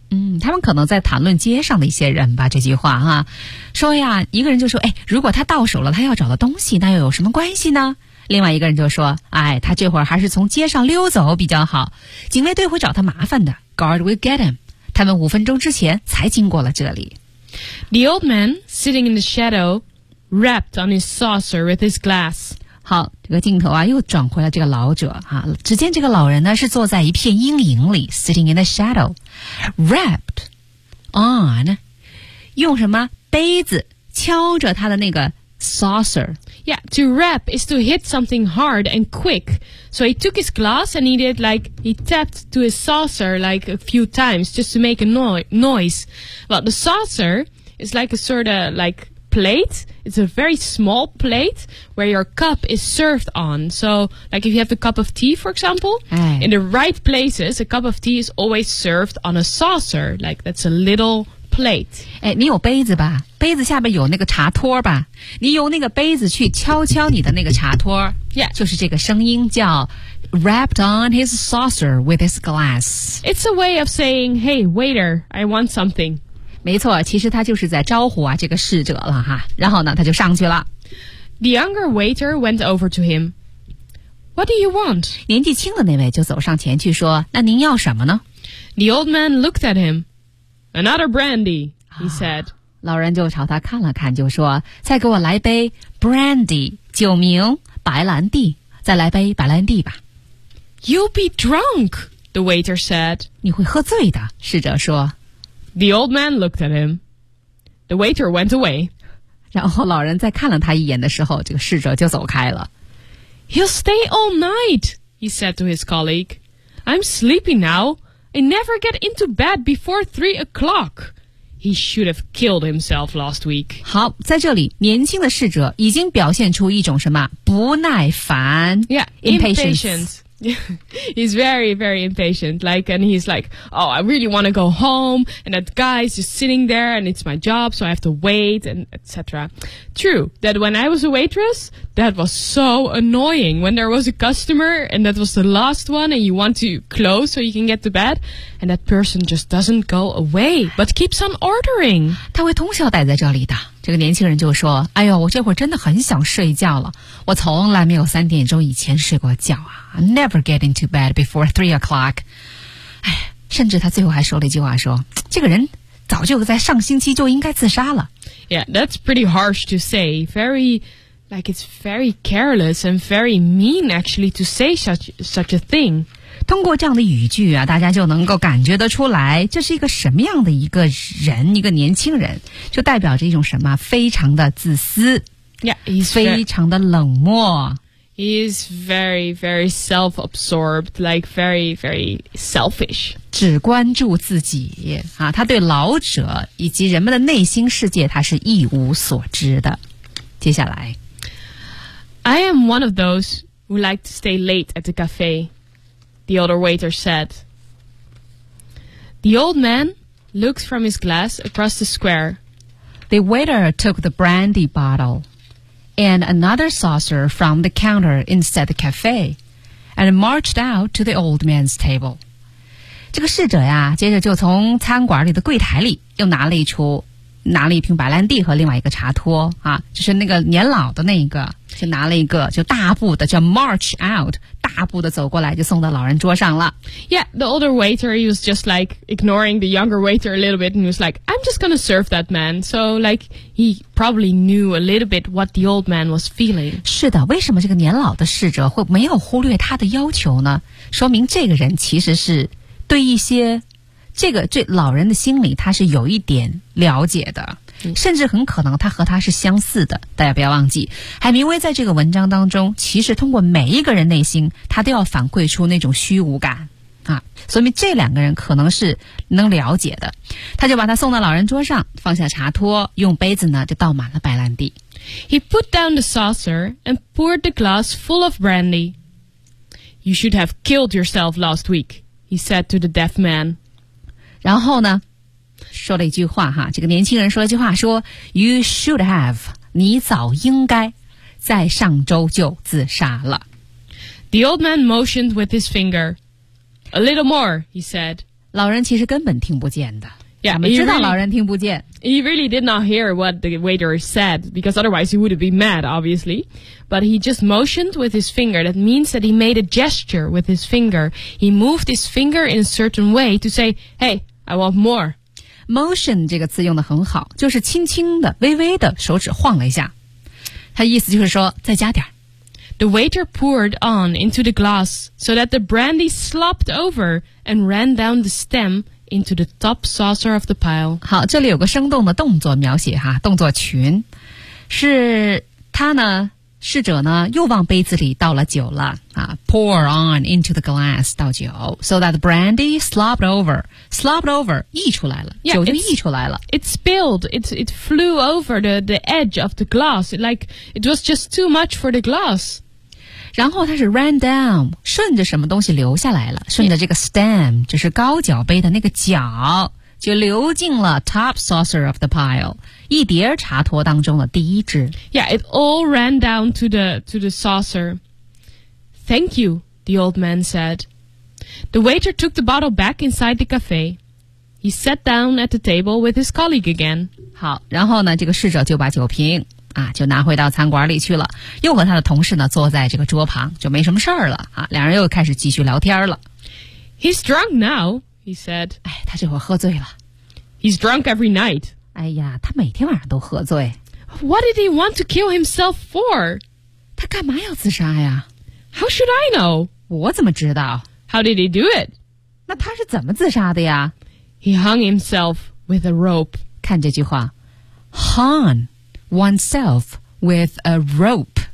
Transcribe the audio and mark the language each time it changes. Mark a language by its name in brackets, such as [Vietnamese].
[Chinese] 嗯，他们可能在谈论街上的一些人吧，这句话哈，说呀，一个人就说，哎，如果他到手了，他要找的东西，那又有什么关系呢？另外一个人就说，哎，他这会儿还是从街上溜走比较好，警卫队会找他麻烦的 ， [English] Guard will get him。 [Chinese] 他们五分钟之前才经过了这里。 [English] The old man sitting in the shadow, wrapped on his saucer with his glass。 [Chinese] 好，这个镜头啊，又转回了这个老者啊。只见这个老人呢，是坐在一片阴影里 ， [English] sitting in the shadow, wrapped on， [Chinese] 用什么杯子敲着他的那个 saucer。 [English] Yeah, to rap is to hit something hard and quick. So he took his glass and he did like, he tapped to his saucer like a few times just to make a noise. Well, the saucer is like a sort of like,plate. It's a very small plate where your cup is served on. So, like if you have a cup of tea, for example,in the right places, a cup of tea is always served on a saucer. Like that's a little plate. [Chinese] 哎，你有杯子吧？杯子下面有那个茶托吧？你用那个杯子去敲敲你的那个茶托。 [English] Yeah. [Chinese] 就是这个声音叫 [English] wrapped on his saucer with his glass. It's a way of saying, hey, waiter, I want something. [Chinese] 没错，其实他就是在招呼啊这个侍者了哈。然后呢，他就上去了。 [English] The younger waiter went over to him. What do you want? [Chinese] 年纪轻的那位就走上前去说：“那您要什么呢？” [English] The old man looked at him. Another brandy, he said.、 [Chinese] 啊、老人就朝他看了看，就说：“再给我来杯 brandy， 酒名白兰地，再来杯白兰地吧。” [English] You'll be drunk, the waiter said. [Chinese] 你会喝醉的，侍者说。 [English] The old man looked at him. The waiter went away. [Chinese] 然后老人在看了他一眼的时候，这个侍者就走开了。 [English] He'll stay all night, he said to his colleague. I'm sleepy now. I never get into bed before 3 o'clock. He should have killed himself last week. [Chinese] 好，在这里，年轻的侍者已经表现出一种什么不耐烦 [English] ？Yeah, impatience. He's very, very impatient. Like, and he's like, oh, I really want to go home. And that guy is just sitting there and it's my job. So I have to wait and et cetera. True that when I was a waitress, that was so annoying when there was a customer and that was the last one and you want to close so you can get to bed. And that person just doesn't go away, but keeps on ordering. [Chinese] 他会通宵待在这里的。这个年轻人就说，哎呦，我这会儿真的很想睡觉了。我从来没有3点钟以前睡过觉啊。 [English] Never get into bed before 3 o'clock. [Chinese] 哎，甚至他最后还说了一句话，说这个人早就在上星期就应该自杀了。 [English] Yeah, that's pretty harsh to say. Very, like it's very careless and very mean actually to say such a thing. [Chinese] 通过这样的语句啊，大家就能够感觉得出来，这是一个什么样的一个人，一个年轻人，就代表着一种什么，非常的自私。 [English] Yeah, he's [Chinese] 非常的冷漠。 [English] He is very, very self-absorbed, like very, very selfish. [Chinese] 只关注自己、啊、他对老者以及人们的内心世界他是一无所知的。接下来。 [English] I am one of those who like to stay late at the cafe, the older waiter said. The old man looked from his glass across the square. The waiter took the brandy bottle. And another saucer from the counter inside the cafe, and marched out to the old man's table. [Chinese] 这个侍者呀，接着就从餐馆里的柜台里又拿了一瓶白兰地和另外一个茶托啊，就是那个年老的那一个，就拿了一个，就大步的就 [English] march out， [Chinese] 大步的走过来，就送到老人桌上了。 [English] Yeah, the older waiter he was just like ignoring the younger waiter a little bit, and he was like, "I'm just gonna serve that man." So like he probably knew a little bit what the old man was feeling. [Chinese] 是的，为什么这个年老的侍者会没有忽略他的要求呢？说明这个人其实是对一些。这个这老人的心理他是有一点了解的，甚至很可能他和他是相似的。大家不要忘记，海明威在这个文章当中其实通过每一个人内心他都要反馈出那种虚无感啊，所以这两个人可能是能了解的。他就把他送到老人桌上，放下茶托，用杯子呢就倒满了白兰地。 [English] He put down the saucer and poured the glass full of brandy. You should have killed yourself last week, he said to the deaf man. [Chinese] 然后呢，说了一句话哈，这个年轻人说了一句话，说 [English] You should have, [Chinese] 你早应该在上周就自杀了。 [English] The old man motioned with his finger. A little more, he said. [Chinese] 老人其实根本听不见的。 [English] Yeah, [Chinese] 怎么知道老人听不见？ [English] He really did not hear what the waiter said, because otherwise he would be mad, obviously. But he just motioned with his finger. That means that he made a gesture with his finger. He moved his finger in a certain way to say, hey, I want more. [Chinese] Motion 这个字用得很好，就是轻轻的、微微的手指晃了一下。他意思就是说，再加点。 [English] The waiter poured on into the glass so that the brandy slopped over and ran down the stem into the top saucer of the pile. [Chinese] 好，这里有个生动的动作描写哈，动作群。是他呢，侍者呢，又往杯子里倒了酒了啊。 [English] Pour on into the glass, [Chinese] 倒酒 [English] so that the brandy slopped over. Slopped over, [Chinese] 溢出来了。 [English] Yeah, [Chinese] 酒就溢出来了。 [English] It spilled, it flew over the edge of the glass. Like, it was just too much for the glass. [Chinese] 然后它是 [English] ran down, [Chinese] 顺着什么东西流下来了。顺着这个 stem, 就是高脚杯的那个脚就流进了 [English] top saucer of the pile。 [Chinese] 一碟茶托当中的第一只。 [English] Yeah, it all ran down to the saucer. Thank you, the old man said. The waiter took the bottle back inside the cafe. He sat down at the table with his colleague again. [Chinese] 好，然后呢，这个侍者就把酒瓶啊，就拿回到餐馆里去了，又和他的同事呢坐在这个桌旁，就没什么事儿了啊，两人又开始继续聊天了。 [English] He's drunk now, he said. [Chinese] 哎，他这会儿喝醉了。 [English] He's drunk every night. [Chinese] 哎呀，他每天晚上都喝醉。 [English] What did he want to kill himself for? [Chinese] 他干嘛要自杀呀？ [English] How should I know? [Chinese] 我怎么知道？ [English] How did he do it? [Chinese] 那他是怎么自杀的呀？ [English] He hung himself with a rope. [Chinese] 看这句话。 [English] Hung oneself with a rope.